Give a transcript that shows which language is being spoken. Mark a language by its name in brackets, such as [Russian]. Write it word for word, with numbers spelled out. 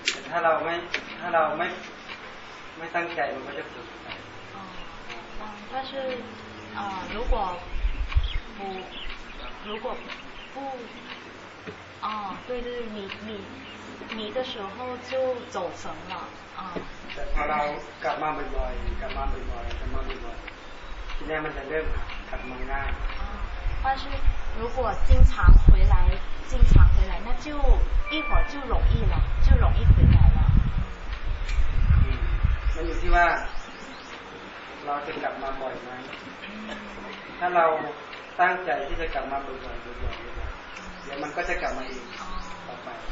[Thai] ถ้าเราไม่ถ้าเราไม่ไม่ตั้งใจมันก็จะฝึก [Chinese] 不来。哦，嗯，但是呃，如果不如果不哦，对对对，你你你的时候就走神了啊。 [Thai] แต่พอเรากลับมาบ่อยๆกลับมาบ่อยๆกลับมาบ่อยๆทีนี้มันจะเริ่มกลับมาง่าย [Chinese] 但是如果经常回来，经常回来，那就一会儿就容易了，就容易回来了。 [Thai] 嗯， [Chinese] 那你希望， [Thai] เราจะกลับมาบ่อยไหม？ ถ้าเราตั้งใจที่จะกลับมาบ่อยๆบ่อยๆเดี๋ยวมันก็จะกลับมาอีกต่อไป。